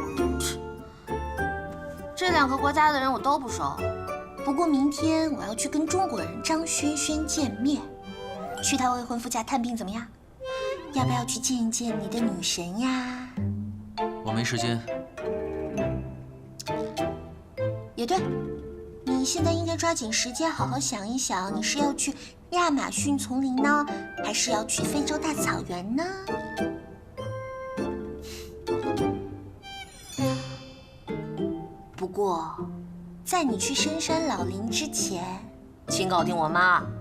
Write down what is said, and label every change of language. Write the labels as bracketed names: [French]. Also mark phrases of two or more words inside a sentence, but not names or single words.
[Chinese] 这两个国家的人我都不熟，不过明天我要去跟中国人张萱萱见面，去她未婚夫家探病怎么样？要不要去见一见你的女神呀？我没时间。也对，你现在应该抓緊時間，好好想一想，你是要去亞馬遜叢林呢，還是要去非洲大草原呢？不過，在你去深山老林之前，請搞定我媽。